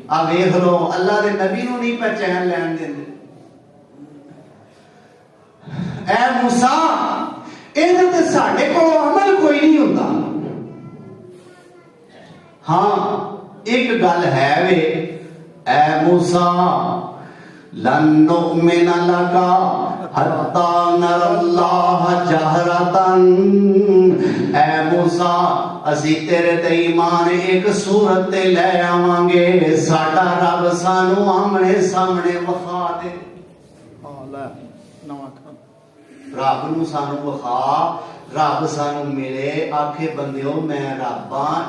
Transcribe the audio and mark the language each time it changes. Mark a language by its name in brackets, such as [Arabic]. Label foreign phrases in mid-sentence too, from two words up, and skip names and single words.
[Punjabi] ਆ ਵੇਖ ਲੋ ਅੱਲਾਹ ਦੇ ਨਬੀ ਨੂੰ ਨਹੀਂ ਪਹਿਚਾਣ ਲੈਣ ਦੇਂਦੇ। ਐ ਮੂਸਾ ਇਹਦੇ ਤੇ ਸਾਡੇ ਕੋਲ ਅਮਲ ਕੋਈ ਨਹੀਂ ਹੁੰਦਾ। ਹਾਂ ਇਕ ਗੱਲ ਹੈ ਵੇ, ਐ ਮੂਸਾ [Arabic] لن نؤمن لك حتى نرى الله جهرة, [Punjabi] ਐ ਮੂਸਾ ਅਸੀ ਤੇਰੇ ਤੇ ਈਮਾਨ ਇਕ ਸੂਰਤ ਤੇ ਲੈ ਆਵਾਂਗੇ, ਸਾਡਾ ਰੱਬ ਸਾਨੂੰ ਆਮ੍ਹਣੇ ਸਾਮ੍ਹਣੇ ਵਖਾ ਦੇ। ਅੱਲਾਹ ਨਵਾ ਖਾਨ ਰੱਬ ਨੂੰ ਸਾਨੂੰ ਵਖਾ, ਰੱਬ ਸਾਨੂੰ ਮਿਲੇ, ਆਖੇ ਬੰਦਿਓ ਮੈਂ ਰੱਬ ਹਾਂ।